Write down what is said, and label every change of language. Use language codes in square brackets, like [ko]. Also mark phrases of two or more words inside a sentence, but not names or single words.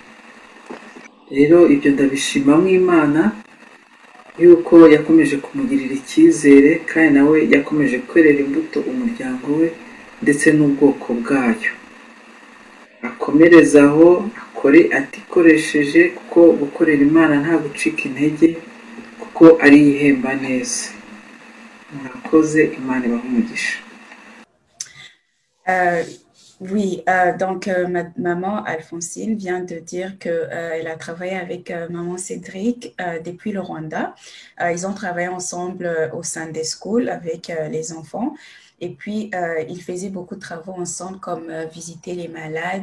[rw] Rero ibyo ndabishimamo Imana yuko yakomeje kumugirira icyizere, kandi nawe yakomeje kwerera imbuto umuryango we ndetse n'ubwoko bwayo. Akomereza aho, akore atikoresheje, kuko gukorera Imana nta gucika intege, kuko ari ihemba neza. Murakoze, Imana ibahe umugisha. [fr] Oui, donc maman Alphonsine vient de dire qu'elle a travaillé avec maman Cédric depuis le Rwanda. Ils ont travaillé ensemble au [en] Sunday School [fr] avec les enfants. Et puis, ils faisaient beaucoup de travaux ensemble, comme visiter les malades.